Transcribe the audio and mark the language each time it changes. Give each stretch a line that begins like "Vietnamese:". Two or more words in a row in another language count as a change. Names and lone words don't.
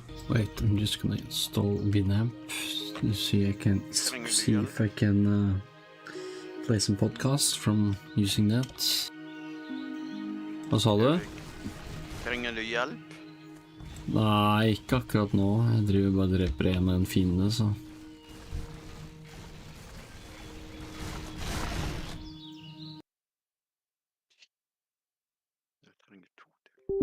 English: Wait, I'm just gonna install Winamp to see I can see if I can play some podcasts from using that.
Norwegian: Hva sa du? Trenger du hjelp? Nei, ikke akkurat nå. Jeg driver bare og dreper en av en fiende, så. Jeg trenger 2 til.